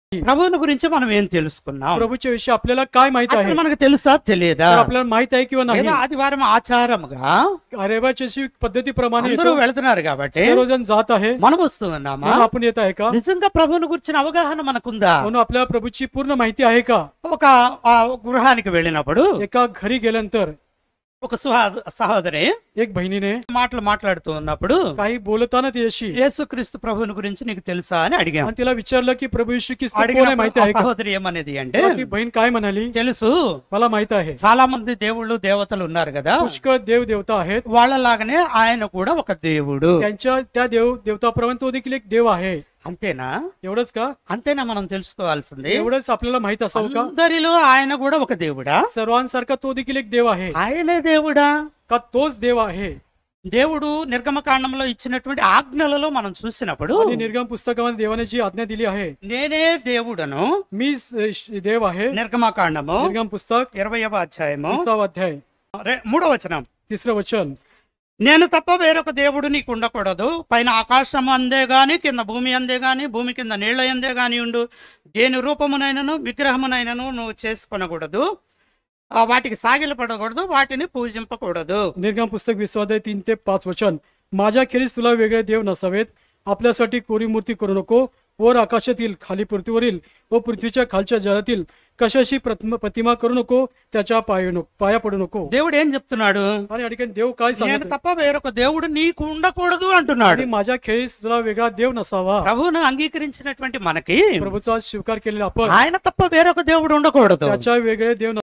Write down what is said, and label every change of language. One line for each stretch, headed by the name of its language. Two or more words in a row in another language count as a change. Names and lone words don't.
Telugu: ప్రభువుని గురించి మనం ఏం తెలుసుకున్నాం?
Marathi: प्रभूच्या विषयी आपल्याला काय माहित आहे?
Telugu: మనకు తెలుసా తెలియదా?
Marathi: आपल्याला माहित आहे किंवा नाही?
Telugu: ఆదివారం ఆచారముగా
Marathi: रविवारची पद्धतीप्रमाणे
Telugu: అందరూ వెళ్తున్నారు కాబట్టి
Marathi: सर्वजण जात आहे.
Telugu: మనం వస్తున్నామా?
Marathi: आपण येत आहे का?
Telugu: నిజంగా ప్రభువుని గురించిన అవగాహన మనకుందా?
Marathi: म्हणून आपल्याला प्रभूची पूर्ण माहिती आहे का?
Telugu: ఒక గృహానికి వెళ్ళినప్పుడు
Marathi: एका घरी गेल्यानंतर
Telugu: ఒక సహోదరి
Marathi: एक बहिणीने
Telugu: మాట్లాడుతూ ఉన్నప్పుడు
Marathi: काही बोलताना तिच्याशी
Telugu: యేసుక్రీస్తు ప్రభువుని గురించి నీకు తెలుసా అని అడిగాం.
Marathi: आणि तिला विचारलं की प्रभू येशू ख्रिस्त कोण आहे माहिती आहे का?
Telugu: సహోదరి ఏమనేది అంటే,
Marathi: ती बहीण काय म्हणाली?
Telugu: తెలుసు,
Marathi: मला माहित आहे.
Telugu: చాలా మంది దేవుళ్ళు దేవతలు ఉన్నారు కదా,
Marathi: पुष्कळ देव देवता आहेत.
Telugu: వాళ్ళలాగానే ఆయన కూడా ఒక దేవుడు.
Marathi: त्यांच्या त्या देवताप्रमाणे तो देखील एक देव आहे.
Telugu: అంతేనా?
Marathi: एवढंच का?
Telugu: అంతేనా మనం తెలుసుకోవాల్సింది?
Marathi: एवढंच आपल्याला माहित असावं का?
Telugu: అందరిలో ఆయన కూడా ఒక దేవుడా?
Marathi: सर्वांसारखा तो देखील एक देव आहे
Telugu: ఆయనే దేవుడా?
Marathi: का? तोच देव आहे.
Telugu: దేవుడు నిర్గమకాండంలో ఇచ్చినటువంటి ఆజ్ఞలలో మనం చూసినప్పుడు
Marathi: आणि निर्गम पुस्तकामध्ये देवाने जी आज्ञा दिली आहे,
Telugu: నేనే దేవుడను,
Marathi: मी देव आहे.
Telugu: నిర్గమకాండము
Marathi: निर्गम पुस्तक
Telugu: 20వ అధ్యాయము
Marathi: 20వ अध्याय
Telugu: 3వ వచనం.
Marathi: 3रं वचन.
Telugu: నేను తప్ప వేరొక దేవుడు నీకు ఉండకూడదు. పైన ఆకాశం అందే గాని, కింద భూమి అందే గాని, భూమి కింద నీళ్ల అందే గాని ఉండు. దేని రూపమునైనను విగ్రహమునైనను నువ్వు చేసుకొనకూడదు, వాటికి సాగిలపడకూడదు, వాటిని పూజింపకూడదు.
Marathi: निर्गम पुस्तक 20वा अध्याय 3 ते 5 वचन. माझ्या खेरीज तुला वेगळे देव नसावेत. आपल्यासाठी कोरी मूर्ती करू नको. वर आकाशातील, खाली पृथ्वीवरील व पृथ्वीच्या खालच्या जलातील कशाची प्रतिमा करू नको. त्याच्या पाया पडू नको.
Telugu: దేవుడు ఏం చెప్తున్నాడు?
Marathi: आणि अडकन देव काय
Telugu: నేను
Marathi: सांगतो?
Telugu: తప్ప వేరొక దేవుడు నీకు ఉండకూడదు అంటున్నాడు.
Marathi: आणि माझ्या खेरीज तुला वेगळा देव नसावा.
Telugu: ప్రభువును అంగీకరించినటువంటి మనకి
Marathi: प्रभूचा स्वीकार केलेला आपण
Telugu: ఆయన తప్ప వేరొక దేవుడు ఉండకూడదు.
Marathi: त्याच्या वेगळे देव